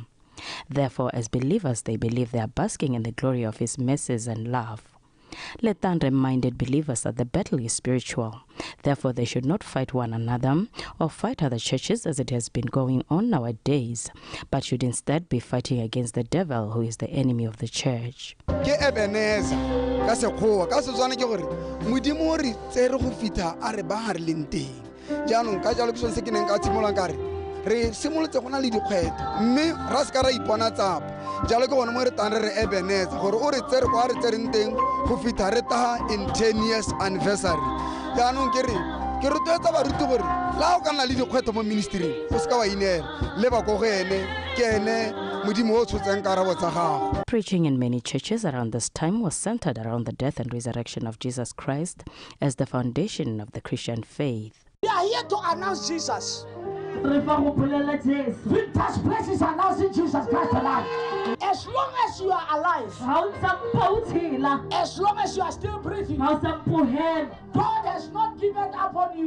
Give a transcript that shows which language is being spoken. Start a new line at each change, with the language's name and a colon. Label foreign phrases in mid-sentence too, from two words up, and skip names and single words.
English: Therefore, as believers, they believe they are basking in the glory of his mercies and love. Letang reminded believers that the battle is spiritual. Therefore, they should not fight one another or fight other churches as it has been going on nowadays, but should instead be fighting against the devil, who is the enemy of the church.
Tswana: Re simolotse gona le dikgwetlho mme ra se ka ra ipona tsapa jalo ke gone mo re tang re Ebenezer gore o re tsere go a re tsereng teng go fitha re taga
English: in 10 years anniversary
Tswana: jaanong ke rotloetsa baruti gore la o ka nna le dikgwetlho mo ministering go se ka wa inela le ba ko go ene ke ene modimo o tshotseng karabo tsa gago.
English: Preaching in many churches around this time was centered around the death and resurrection of Jesus Christ as the foundation of the Christian faith. We are here to announce Jesus. Victor's Place is announcing Jesus Christ alive. As long as you are alive, as long as you are still breathing, God has not given up on you.